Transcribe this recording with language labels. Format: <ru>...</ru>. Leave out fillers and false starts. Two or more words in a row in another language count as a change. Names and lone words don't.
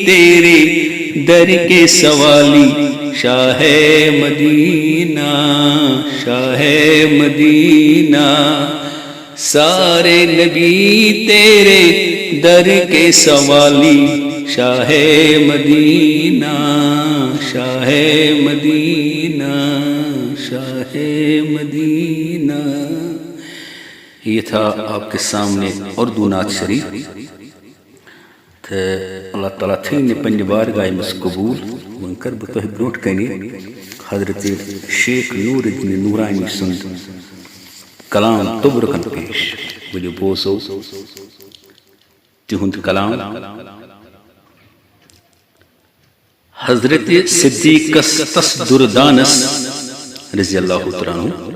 <ur>تیرے در کے سوالی شاہ مدینہ شاہ مدینہ سارے نبی تیرے در کے سوالی شاہ مدینہ شاہ مدینہ شاہ مدینہ. یہ تھا آپ کے سامنے اردو نعت شریف.</ur> <ks>تو اللہ تعالیٰ تھین پنہ بارگاہ مز قبول. ون کر بہ تہ برونٹ کنہ حضرت شیخ نور الدین نورانی سند کلام تبرکن پیش. ولو بوزو تہند کلام. حضرت صدیقس تس دردانس</ks> <ar>رضی اللہ تعالیٰ عنہ.</ar>